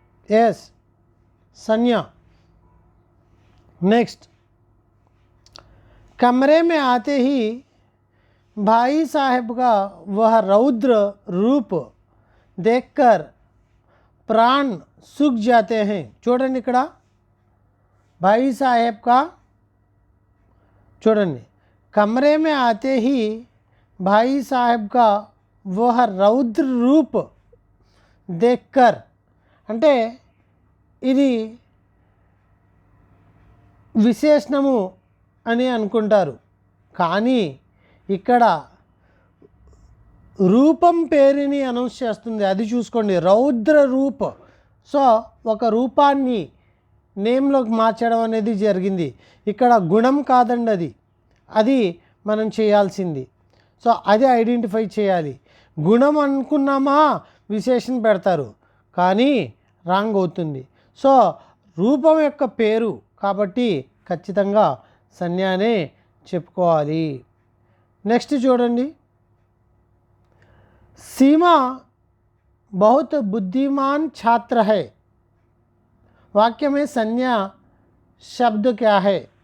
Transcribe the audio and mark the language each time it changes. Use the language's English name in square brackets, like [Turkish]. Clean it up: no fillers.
[Telugu] Yes, సంజ్ఞ. [Hindi] Next, कमरे में आते ही भाई साहब का वह रौद्र रूप देखकर प्राण सूख जाते हैं. [Telugu] చూడండి, ఇక్కడ [Hindi] भाई साहब का, [Telugu] చూడండి, [Hindi] कमरे में आते ही भाई साहब का वह रौद्र रूप देखकर, [Telugu] అంటే ఇది విశేషణము అని అనుకుంటారు, కానీ ఇక్కడ రూపం పేరుని అనౌన్స్ చేస్తుంది. అది చూసుకోండి, రౌద్ర రూప్. సో ఒక రూపాన్ని నేమ్లోకి మార్చడం అనేది జరిగింది. ఇక్కడ గుణం కాదండి, అది మనం చేయాల్సింది. సో అది ఐడెంటిఫై చేయాలి. గుణం అనుకున్నామా విశేషణ పెడతారు, కానీ రాంగ్ అవుతుంది. సో రూపం యొక్క పేరు కాబట్టి ఖచ్చితంగా సంజ్ఞానే చెప్పుకోవాలి. నెక్స్ట్ చూడండి, [Hindi] सीमा बहुत बुद्धिमान छात्र है. వాక్య में संज्ञा शब्द क्या है?